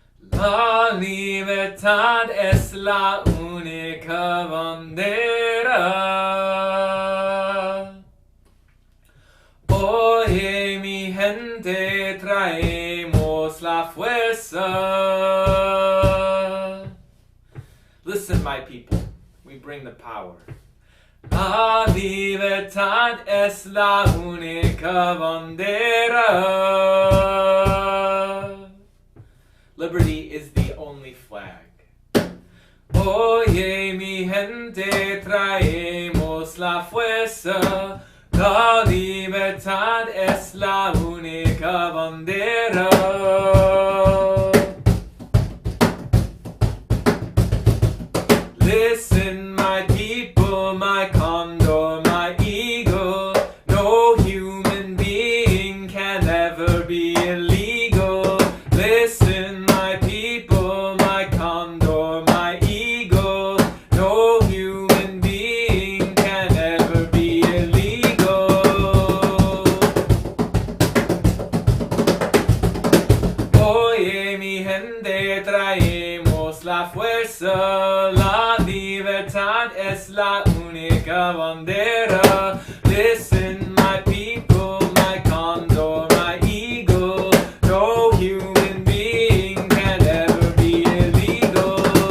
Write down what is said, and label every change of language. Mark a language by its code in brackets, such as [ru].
[es] La libertad es la única bandera. Oye, mi gente, traemos la fuerza. [en] Listen, my people, we bring the power. [es] La libertad es la única bandera. [en] Liberty is the only flag. [es] Oye, mi gente, traemos la fuerza. La libertad es la única bandera. [en] Listen, my people, my condor, my eagle. No human being can ever be illegal. Listen, my people, my condor, my eagle. No human being can ever be illegal. [es] Oye, mi gente, traemos la fuerza. La libertad es la única bandera. [en] Listen, my people, my condor, my eagle. No human being can ever be illegal.